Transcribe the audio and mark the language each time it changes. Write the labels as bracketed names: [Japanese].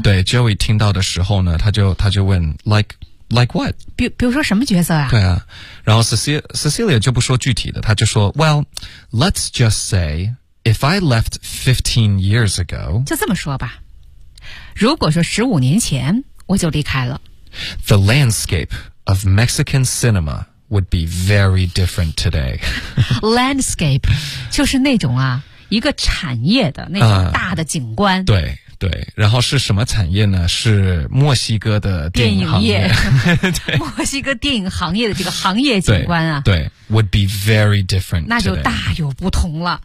[Chinese] 对 Joey 听到的时候呢，他就问 [English] like what？ [Chinese] 比如说什么角色啊？对啊，然后 Cecilia 就不说具体的，他就说 ， [English] Well， let's just say if I left 15 years ago， [Chinese] 就这么说吧。如果说15年前我就离开了 [English] ，The landscape of Mexican cinema would be very different today [Chinese] 。 Landscape 就是那种啊。一个产业的那种大的景观，对对，然后是什么产业呢？是墨西哥的电影业对，墨西哥电影行业的这个行业景观啊， [English] 对 ，would be very different， [Chinese] 那就大有不同了，